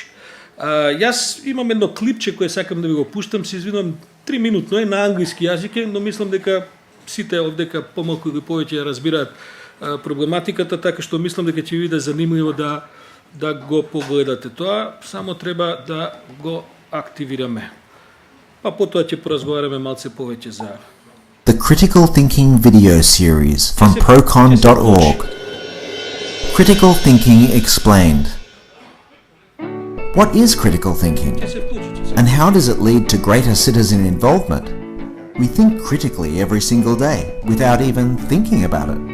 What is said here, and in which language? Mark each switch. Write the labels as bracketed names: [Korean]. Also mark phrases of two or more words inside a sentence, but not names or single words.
[Macedonian] Јас имам едно клипче кое сакам да ви го пуштам, се извинувам, 3 минутно е на англиски јазик, но мислам дека сите овдека помалку или повеќе разбираат проблематиката, така што мислам дека ќе ви биде занимливо да го погледате тоа, само треба да го активираме. Па потоа ќе поразговараме малце повеќе за [English] The Critical Thinking video series from procon.org. Critical Thinking Explained. What is critical thinking? And how does it lead to greater citizen involvement? We think critically every single day, without even thinking about it.